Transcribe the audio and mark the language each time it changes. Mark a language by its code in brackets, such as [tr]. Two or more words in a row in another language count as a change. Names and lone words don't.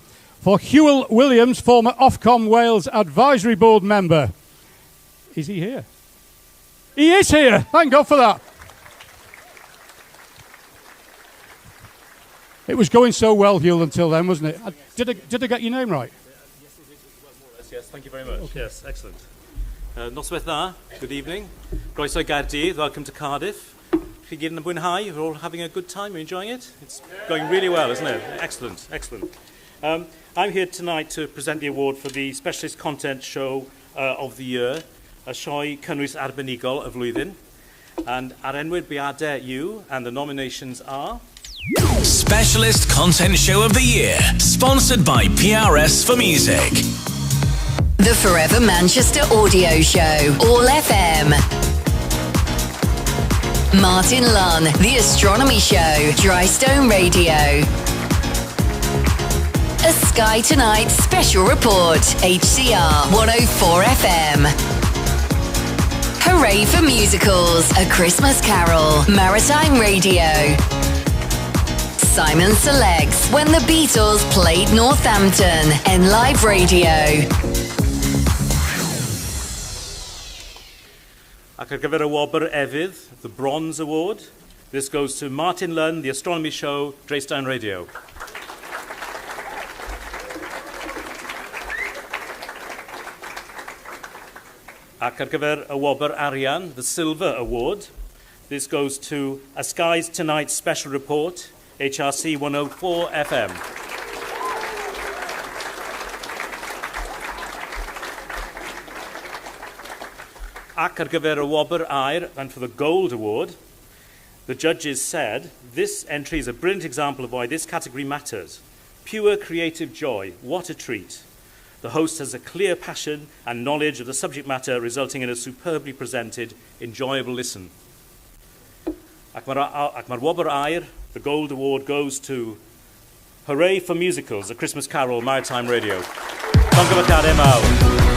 [en] For Hewell Williams, former Ofcom Wales Advisory Board member. Is he here? He is here! Thank God for that. It was going so well, Hugh, until then, wasn't it? Did I get your name right? Yes, thank you very much. Okay. Yes, excellent. [cy] Noswaith dda, [en] good evening. [cy] Croeso Gaerdydd, [en] welcome to Cardiff. [cy] Chi gyd yn mwynhau, you're all having a good time, you're enjoying it? It's going really well, isn't it? Excellent, excellent. I'm here tonight to present the award for the Specialist Content Show of the Year, a sioe cynnwys arbenigol y flwyddyn. And ar enwyd biadau yw, [en] and the nominations are... Specialist Content Show of the Year, sponsored by PRS for Music. The Forever Manchester Audio Show, All FM. Martin Lunn, The Astronomy Show, Drystone Radio. A Sky Tonight Special Report, HCR 104 FM. Hooray for Musicals, A Christmas Carol, Maritime Radio. Simon Selects, When the Beatles Played Northampton, and Live Radio. [cy] Ac ar gyfer y wobr efydd, [en] the Bronze Award, this goes to Martin Lunn, The Astronomy Show, Drystone Radio. [cy] Ac ar gyfer y wobr arian, [en] the Silver Award, this goes to A Skies Tonight Special Report, HRC 104 FM. [cy] Ac ar gyfer y wobr Aiir, [en] and for the Gold Award, the judges said, this entry is a brilliant example of why this category matters. Pure creative joy, what a treat. The host has a clear passion and knowledge of the subject matter, resulting in a superbly presented, enjoyable listen. [cy] Ac mae'r wobr Aiir, [en] the Gold Award goes to Hooray for Musicals, A Christmas Carol, Maritime Radio. [cy] Llongyfarchiadau mawr.